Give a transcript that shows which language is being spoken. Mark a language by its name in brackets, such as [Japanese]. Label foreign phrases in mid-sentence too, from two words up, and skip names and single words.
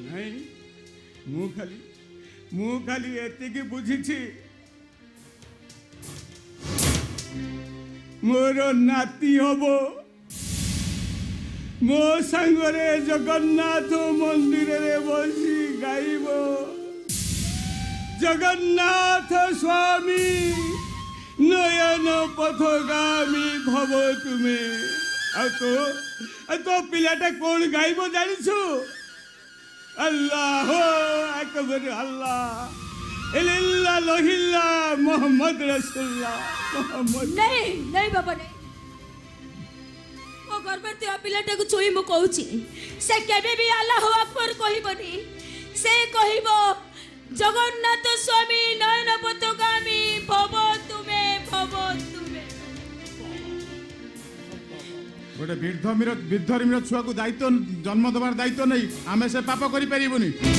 [Odia] ନାଇଁ, ମୁଁ ଖାଲି ଏତିକି ବୁଝିଛି, ମୋର ନାତି ହବ, ମୋ ସାଙ୍ଗରେ ଜଗନ୍ନାଥ ମନ୍ଦିରରେ ବସି ଗାଇବ, [Sanskrit] ଜଗନ୍ନାଥ ସ୍ୱାମୀ ନୟନ ପଥଗାମୀ ଭବ ତୁମେ। [Odia] ଆଉ ତୋ ପିଲାଟା କ'ଣ ଗାଇବ ଜାଣିଛୁ? [Arabic] الله أكبر، الله إلا الله محمد رسول الله محمد. [Hindi] नहीं नहीं बाबा, नहीं। [Odia] ମୋ ଗର୍ଭରେ ଥିବା ପିଲାଟାକୁ ଛୁଇଁ ମୁଁ କହୁଛି, ସେ କେବେ ବି [Arabic] الله أكبر [Odia] କହିବନି। ସେ କହିବ [Sanskrit] ଜଗନ୍ନାଥ ସ୍ୱାମୀ ନୟନ ପଥଗାମୀ ଭବ ତୁମେ, ଭବ ତୁମେ। [Odia] ଗୋଟେ ବୃଦ୍ଧରିମର ଛୁଆକୁ ଦାୟିତ୍ୱ ଜନ୍ମ ଦେବାର ଦାୟିତ୍ୱ ନେଇ ଆମେ ସେ ପାପ କରିପାରିବୁନି।